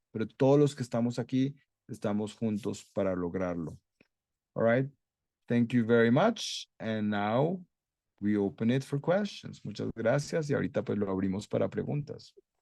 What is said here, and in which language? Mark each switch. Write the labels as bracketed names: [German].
[Spanish] Pero todos los que estamos aquí estamos juntos para lograrlo. [English] All right. Thank you very much. And now we open it for questions. [Spanish] Muchas gracias. Y ahorita pues lo abrimos para preguntas.